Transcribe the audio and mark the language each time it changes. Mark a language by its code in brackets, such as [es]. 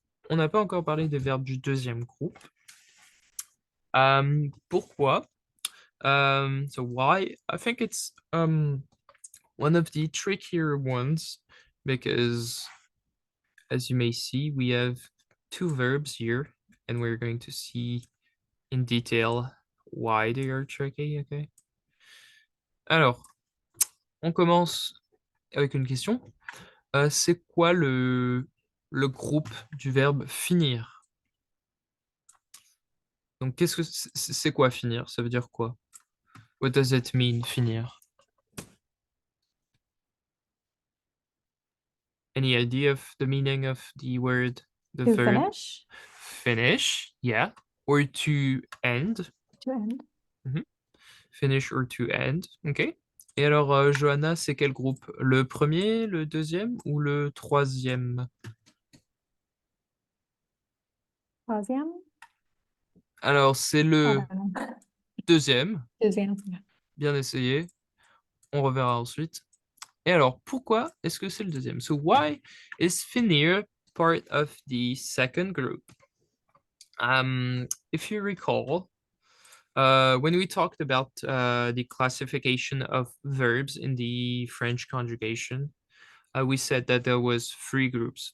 [fr] On n'a pas encore parlé des verbes du deuxième groupe. Pourquoi? [en] So why? I think it's one of the trickier ones because as you may see, we have two verbs here and we're going to see in detail why they are tricky, okay? [fr] Alors, on commence avec une question. C'est quoi le groupe du verbe finir? Donc, qu'est-ce que c'est quoi finir? Ça veut dire quoi? [en] What does it mean, [fr] finir? [en] Any idea of the meaning of the word, the To verb? finish, Finish, yeah. Or to end. to end. Finish or to end, ok. [fr] Et alors, Johanna, c'est quel groupe? Le premier, le deuxième ou le troisième? Troisième? Alors, c'est [en] I [fr] le [en] don't know. [fr] deuxième. Deuxième. Bien essayé. On reverra ensuite. Et alors, pourquoi est-ce que c'est le deuxième? [en] So, why is finir part of the second group? If you recall, when we talked about the classification of verbs in the French conjugation, we said that there was three groups.